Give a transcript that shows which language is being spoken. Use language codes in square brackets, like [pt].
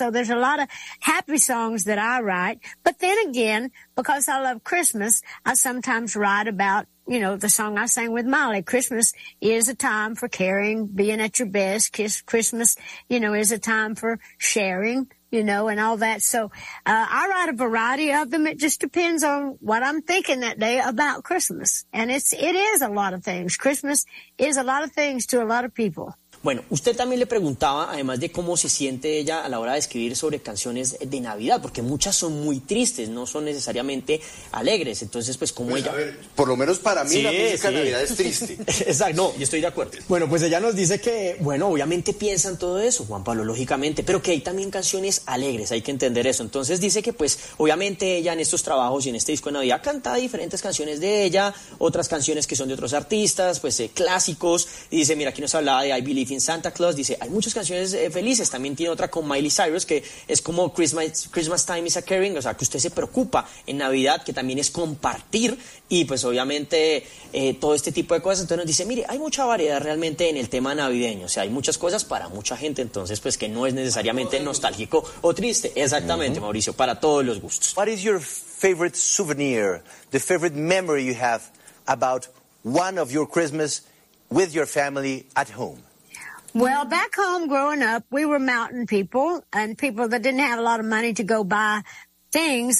[en] So there's a lot of happy songs that I write, but then again, because I love Christmas, I sometimes write about, you know, the song I sang with Miley, Christmas is a time for caring, being at your best. Christmas, you know, is a time for sharing, you know, and all that. So I write a variety of them. It just depends on what I'm thinking that day about Christmas. And it is a lot of things. Christmas is a lot of things to a lot of people. [es] Bueno, usted también le preguntaba, además de cómo se siente ella a la hora de escribir sobre canciones de Navidad, porque muchas son muy tristes, no son necesariamente alegres. Entonces, pues, cómo pues ella... A ver, por lo menos para mí sí, la música de Navidad es triste. Exacto, no, y estoy de acuerdo. Bueno, pues ella nos dice que, bueno, obviamente piensa en todo eso, Juan Pablo, lógicamente, pero que hay también canciones alegres, hay que entender eso. Entonces dice que, pues, obviamente ella en estos trabajos y en este disco de Navidad canta diferentes canciones de ella, otras canciones que son de otros artistas, pues, clásicos. Y dice, mira, aquí nos hablaba de I Believe in Santa Claus, dice, hay muchas canciones felices, también tiene otra con Miley Cyrus, que es como Christmas Time is a Caring, o sea, que usted se preocupa en Navidad, que también es compartir, y pues obviamente todo este tipo de cosas. Entonces nos dice, mire, hay mucha variedad realmente en el tema navideño, o sea, hay muchas cosas para mucha gente, entonces pues que no es necesariamente nostálgico o triste, exactamente, uh-huh. Mauricio, para todos los gustos. [en] What is your favorite souvenir, the favorite memory you have about one of your Christmas with your family at home? Well, back home growing up, we were mountain people and people that didn't have a lot of money to go buy things.